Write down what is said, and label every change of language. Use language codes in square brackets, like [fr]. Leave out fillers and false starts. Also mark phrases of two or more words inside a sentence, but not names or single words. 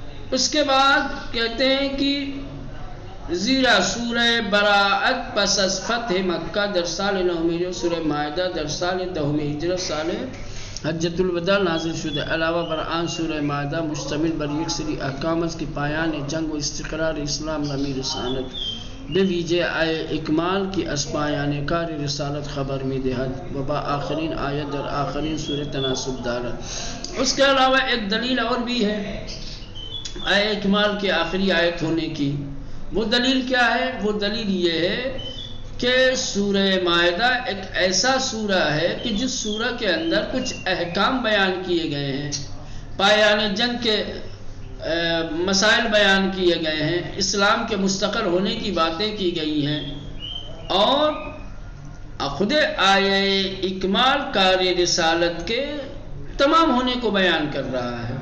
[ur] اس کے بعد کہتے ہیں کہ [fa] زیرا سورہ براءت پس از فتح مکہ در سال 9 سورہ مائدہ در سال 10 ہجرت سال حجۃ الوداع نازل شدہ، علاوہ بر آن سورہ مائدہ مشتمل بر یک سری احکام است کہ پایان جنگ و استقرار اسلام نمی رساند، بے ویجہ آئے اکمال کی از پایان کار رسالت خبر می دہد و با آخرین آیت در آخرین سورہ تناسب دارد۔ [ur] اس کے علاوہ ایک دلیل اور بھی ہے آئے اکمال کی آخری آیت ہونے کی۔ وہ دلیل کیا ہے؟ وہ دلیل یہ ہے کہ سورہ مائدہ ایک ایسا سورہ ہے کہ جس سورہ کے اندر کچھ احکام بیان کیے گئے ہیں، [fa] پایان جنگ [ur] کے مسائل بیان کیے گئے ہیں، اسلام کے مستقر ہونے کی باتیں کی گئی ہیں، اور خود آیہ اکمال کار رسالت کے تمام ہونے کو بیان کر رہا ہے۔